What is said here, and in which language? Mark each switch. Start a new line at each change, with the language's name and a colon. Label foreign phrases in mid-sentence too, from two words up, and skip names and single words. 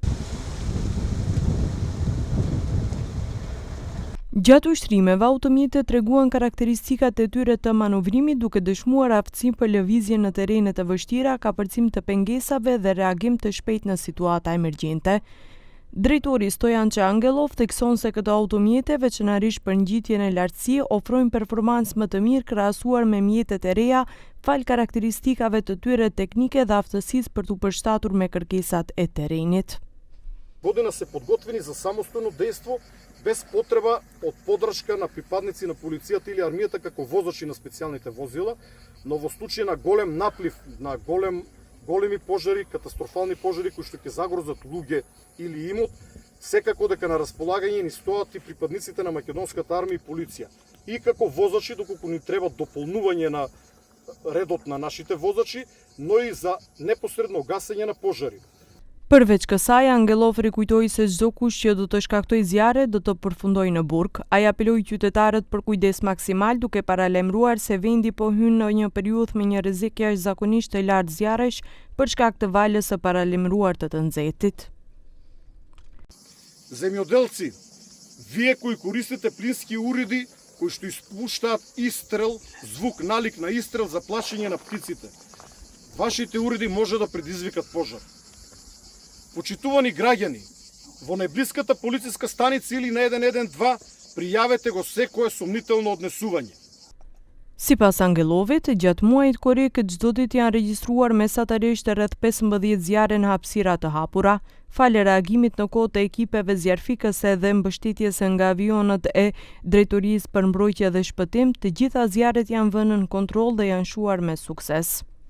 Albanian: Gjatë ushtrimeve, automjetet treguan karakteristikat e tyre të manovrimit duke dëshmuar aftësi për lëvizje në terrene të vështira, kapërcim të pengesave dhe reagim të shpejt në situata emergjente. Drejtori Stojan Çangelov thekson se këto automjete, veçanërisht për ngjitjen e lartësi, ofrojnë performancë më të mirë krahasuar me mjetet e reja, fal karakteristikave të tyre teknike dhe aftësisë për t'u përshtatur me kërkesat e terrenit.
Macedonian: Година се подготвени за самостојно дејство без потреба од подршка на припадници на полицијата или армијата како возачи на специјалните возила, но во случај на голем наплив, на големи пожари, катастрофални пожари кои што ќе загрозат луѓе или имот, секако дека на располагање ни стоат и припадниците на македонската армија и полиција. И како возачи, доколку ни треба дополнување на редот на нашите возачи, но и за непосредно гасење на пожари.
Albanian: Përveç kësaj, Angelov rikujtoi se çdo kush që do të shkaktojë zjarre do të përfundojë në burg. Ai apeloi qytetarët për kujdes maksimal duke paralajmëruar se vendi po hyn në një periudhë me një rrezik jashtëzakonisht të lartë zjarresh për shkak të valës së paralajmëruar të nxehtit.
Macedonian: Земјоделци, вие кои користите плински уреди кои што испуштаат истрел, звук налик на истрел за плашење на птиците. Вашите уреди може да предизвикат пожар. Почитувани граѓани, во најблиската полициска станица или на 112 пријавете го секое сомнително однесување.
Albanian: Sipas Angelovit, gjatë muajit korrik çdo ditë janë regjistruar mesatarisht rreth 15 zjarre në hapësira të hapura, falë reagimit në kohë të ekipeve zjarfikëse dhe mbështetjes nga avionët e Drejtorisë për Mbrojtje dhe Shpëtim, të gjitha zjarret janë vënë në kontroll dhe janë shuar me sukses.